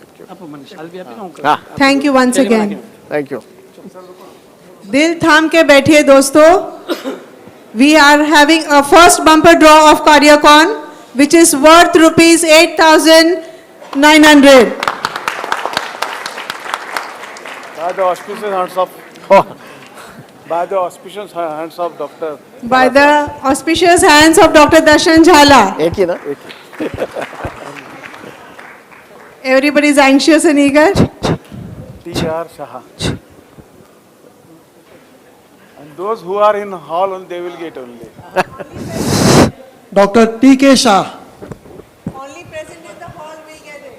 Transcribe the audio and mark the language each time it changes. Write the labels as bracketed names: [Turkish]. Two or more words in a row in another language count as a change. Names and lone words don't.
[English] Thank you once again. Thank you. [Hindi] दिल थाम के बैठिए दोस्तो. [English] We are having a first bumper draw of CardioCon, which is worth rupees 8,900. By the auspicious hands of Dr. By the auspicious hands of Dr. Darshan Jhala. [Hindi] एक ही ना? [English] Everybody is anxious and eager. T.R. Shah. And those who are in hall, they will get only. Dr. T.K. Shah. Only present in the hall will get it.